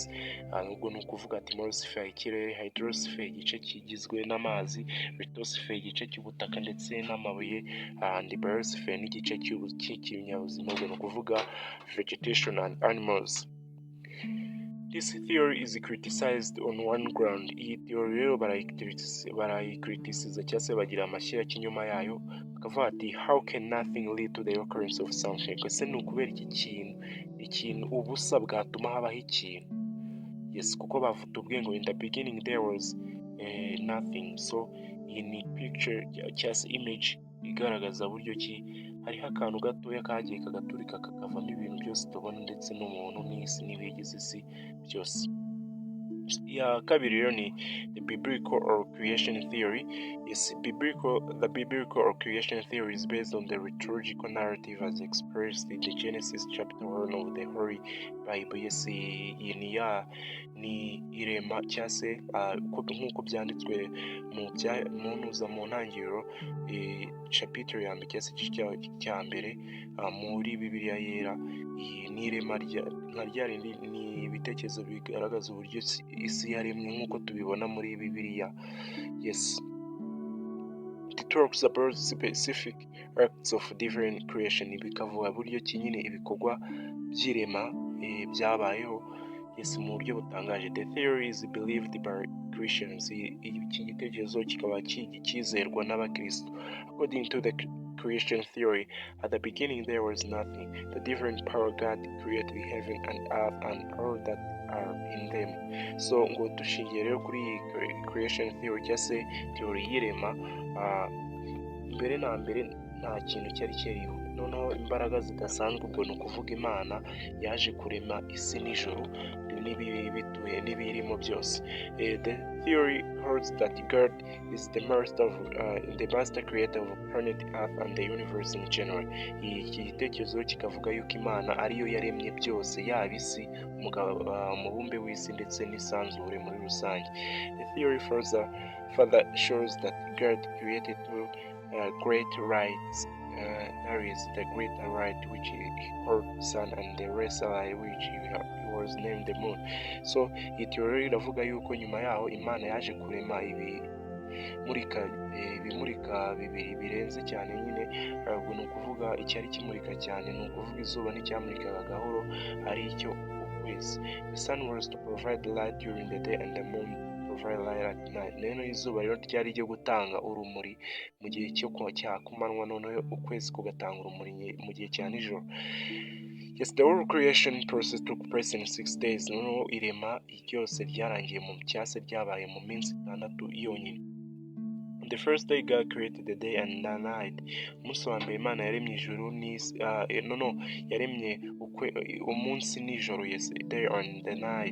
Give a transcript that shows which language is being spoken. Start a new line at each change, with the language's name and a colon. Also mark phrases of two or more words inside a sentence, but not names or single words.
Kinyarwanda: Nubwo ni ukuvuga atmosphere ikirere, hydrosphere igice kigizwe n'amazi, lithosphere igice cy'ubutaka ndetse n'amabuye,
English: and biosphere
Kinyarwanda: n'igice cy'ikinyabuzima, ubwo ni ukuvuga
English: vegetation and animals. This theory is criticized on one ground.
Kinyarwanda: Iyi theory rero barayikritisiza cyangwa se bagira amashyira cy'inyuma yayo, bakavuga ati
English: how can nothing lead to the occurrence of something?
Kinyarwanda: Ese ni ukubera ikintu ubusa bwatuma habaho ikintu? Yes, kuko batubwiye ngo
English: in the beginning there was nothing.
Kinyarwanda: So iyi ni picture cyangwa se image igaragaza buryo ki hariho akantu gatoya kagiye kagaturika kakavamo ibintu byose tubona ndetse n'umuntu n'isi n'ibigize isi byose. Ya kabiri rero ni
English: the biblical or creation theory. Yes, the biblical or creation theory is based on the liturgical narrative as expressed in the Genesis chapter 1 of the Holy Bible. Yes,
Kinyarwanda: iyi ni irema cyangwa se nk'uko byanditswe mu ntangiriro chapitre ya mbere cyangwa se igice cya mbere muri Bibiliya yera. Iyi ni irema nka rya rindi, ni ibitekerezo bigaragaza uburyo isi yaremwe nk'uko tubibona muri Bibiliya.
English: Yes, it talks about specific acts of divine creation.
Kinyarwanda: Bikavuga buryo ki nyine ibikorwa by'irema byabayeho, yes, mu buryo butangaje.
English: The theory is believed by Christians.
Kinyarwanda: Iki gitekerezo kikaba cyizerwa n'abakristo.
English: According to the creation theory, at the beginning there was nothing. The divine power God created heaven and earth and all that are in them.
Kinyarwanda: So ngo dushingiye rero kuri
English: creation theory
Kinyarwanda: cyangwa se theory y'irema, mbere na mbere nta kintu cyari kiriho, noneho imbaraga zidasanzwe, ubwo ni ukuvuga Imana yaje kurema isi n'ijoro n'ibibituye n'ibirimo byose.
English: The theory holds that God is the master creator of planet Earth and the universe in general.
Kinyarwanda: Iki gitekerezo kikavuga yuko Imana ariyo yaremye byose, yaba isi, umubumbe w'isi ndetse n'isanzure muri rusange.
English: The theory further shows that God created two great lights. There is the greater light which he called sun and the lesser light which he was named the moon.
Kinyarwanda: So iyi theory iravuga yuko nyuma yaho Imana yaje kurema ibimurika bibiri birenze cyane nyine. Ubwo ni ukuvuga icyari kimurika cyane ni ukuvuga izuba n'icyamurikaga gahoro ari icyo ukwezi.
English: The sun was to provide light during the day and the moon provide light at night.
Kinyarwanda: Neno izuba rero ryari ryo gutanga urumuri mu gihe cyo cya kumanywa, noneho ukwezi kugatanga urumuri mu gihe cya nijoro.
English: Yes, the whole creation process took place in 6 days.
Kinyarwanda: Noneho irema ryose ryarangiye mu cyase ryabaye mu minsi 6 yonyine.
English: The first day God created the day and the night.
Kinyarwanda: Umunsi wa mbere Imana yaremye ijuru n'isi, yaremye umunsi n'ijoro,
English: yes, day and the night.